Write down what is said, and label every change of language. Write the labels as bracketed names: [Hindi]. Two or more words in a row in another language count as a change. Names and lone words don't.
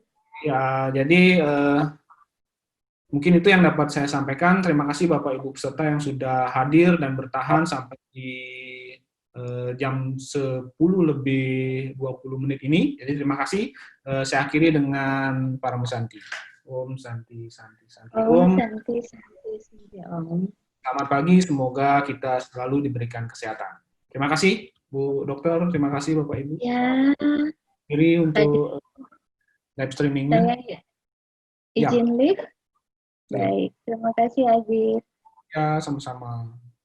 [Indonesian] Ya, jadi mungkin itu yang dapat saya sampaikan. Terima kasih Bapak Ibu peserta yang sudah hadir dan bertahan sampai di jam 10 lebih 20 menit ini. Jadi terima kasih. Saya akhiri dengan Paramu Santi. [Sanskrit] Om Santi, Santi, Santi. Om Santi, Santi, Santi, Om. [Indonesian] Selamat pagi, semoga kita selalu diberikan kesehatan. Terima kasih Bu Dokter, terima kasih Bapak Ibu. Ya. Akhiri untuk [English] live streamingnya. [Indonesian] Saya izin live. Baik, terima kasih Adit. Ya, sama-sama.